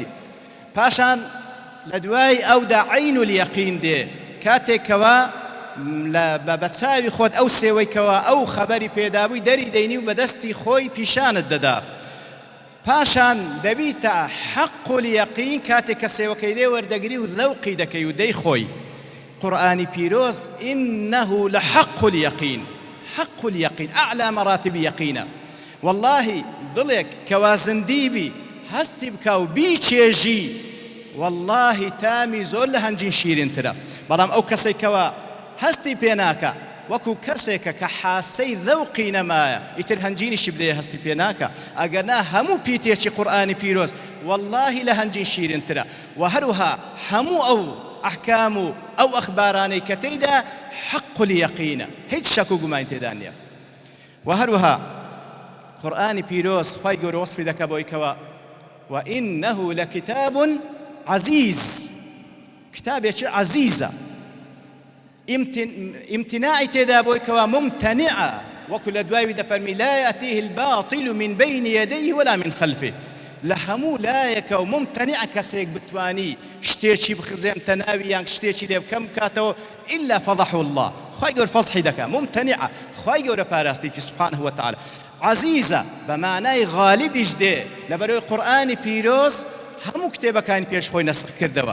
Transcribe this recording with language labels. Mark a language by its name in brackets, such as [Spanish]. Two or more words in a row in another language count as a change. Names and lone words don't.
[Central Kurdish] پاشان لە دوای ئەودا [Arabic] عین اليەقین [Central Kurdish] دێ کاتێکەوە بە چاوی خۆت ئەو سێوەیکەوە ئەو خەبەری پێدابووی دەری دەینی و بەدەستی خۆی پیشانت دەدا. پاشان دەبیتە [Arabic] حەق اليەقین [Central Kurdish] کاتێک کە سێوەکەی لێ وەردەگری و ذەوقی دەکەی و دەی خۆی. قورآنی پیرۆز [Arabic] إنه لحق اليقين حق اليقين أعلى مراتب يقينا. [Central Kurdish] والله دڵێک کەوا زندیبی هەستی بکە و بیچێژی والله تامی زۆر لە هەنجین شیرینترە. بەڵام ئەو کەسێکەوە هەستی پێ ناکە وەکو کەسێکە کە حاسەی ذەوقی نەمایە ئیتر هەنجینیشی بدەیە هەستی پێ ناکە. ئەگەرنا هەموو پیتێکی قورآنی پیرۆز والله لە هەنجین شیرینترە. و هەروها هەموو ئەو ئەحکام و ئەو ئەخبارانەی کە تێیدا [Arabic] حق اليەقینە [Central Kurdish] هیچ شەک و گومان تێدا نییە. و هەروها قورآنی پیرۆز خوای گەورە وەسفی دەکە بۆی کەوە [Arabic] وإنه لكتاب عزيز [Central Kurdish] كتابێکی عزيزة امتناعی تێدا بۆی کەوا ممتنعە وەکو لە دوای دەفەرمی [Arabic] لا يأتيه الباطل من بين يديه ولا من خلفه. [Central Kurdish] لە هەموو لایەکە و ممتنع کەسێک بتوانی شتێکی بخزێنتە ناوی یان شتێکی لێ بکەم بکاتەوە [Arabic] إلا فضحه الله. [Central Kurdish] خوای گەورە فەضحی دەکا ممتنعە خوای گەورە پاراستیتی [Arabic] سبحانه وتعالى. [Central Kurdish] عزیزە بە مانای غالیبیش دێ لەبەرەوەی قورآنی پیرۆز هەموو کتێبەکانی پێش خۆی نەسخ کردەوە.